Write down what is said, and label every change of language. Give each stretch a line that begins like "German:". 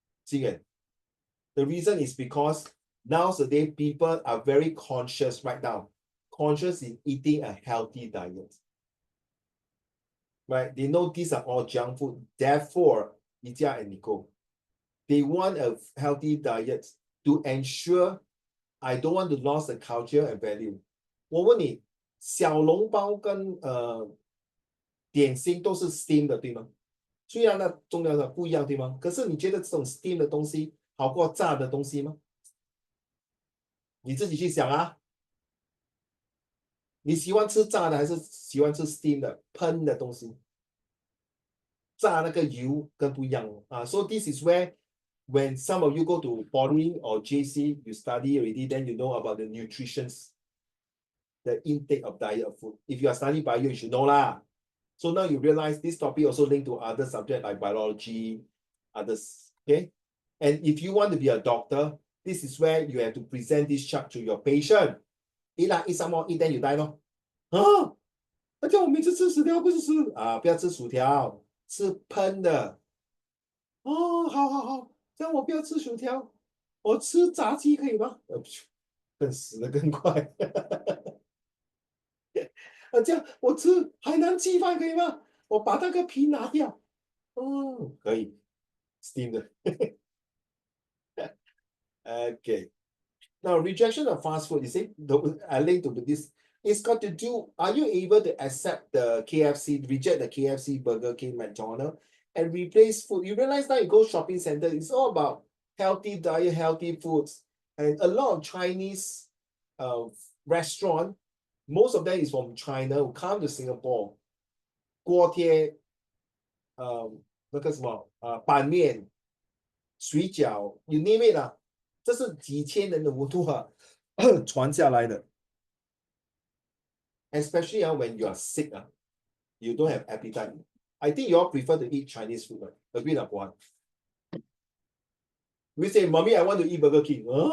English: The reason is because nowadays people are very conscious right now. Conscious in eating a healthy diet. Right? They know these are all junk food. Therefore, Itya and Nico, they want a healthy diet to ensure I don't want to lose the culture and value.
Chinese: 我问你，小笼包跟点心都是 steam 的，对吗？虽然呢重要的不一样，对吗？可是你觉得这种 steam 的东西好过炸的东西吗？你自己去想你喜欢吃炸的还是喜欢吃 steam 的喷的东西？炸那个油跟不一样
English: So this is where when some of you go to poly or JC, you study already, then you know about the nutrition, the intake of diet of food. If you are studying bio, you should know lah. So now you realize this topic also linked to other subjects like biology, others. Okay. And if you want to be a doctor, this is where you have to present this chart to your patient. Eat some more, eat then you die. No?
Chinese: 那叫我每次吃薯条不是吃不要吃薯条，吃喷的。好，这样我不要吃薯条，我吃炸鸡可以吗？更死得更快。这样我吃海南鸡饭可以吗？我把那个皮拿掉。可以 ，steam 的。
English: Okay. Now, rejection of fast food, you see, I link to this. It's got to do, are you able to accept the KFC, reject the KFC, Burger King, McDonald's, and replace food? You realize now you go shopping center, it's all about healthy diet, healthy foods. And a lot of Chinese restaurant, most of them is from China, who come to Singapore.
Chinese: 锅贴，那个什么，板面、水饺 ，
English: you name it
Chinese: 啊，这是几千人的文化传下来的。
English: Especially when you are sick, you don't have appetite. I think you all prefer to eat Chinese food, right? Agree or not? We say, "Mommy, I want to eat Burger King."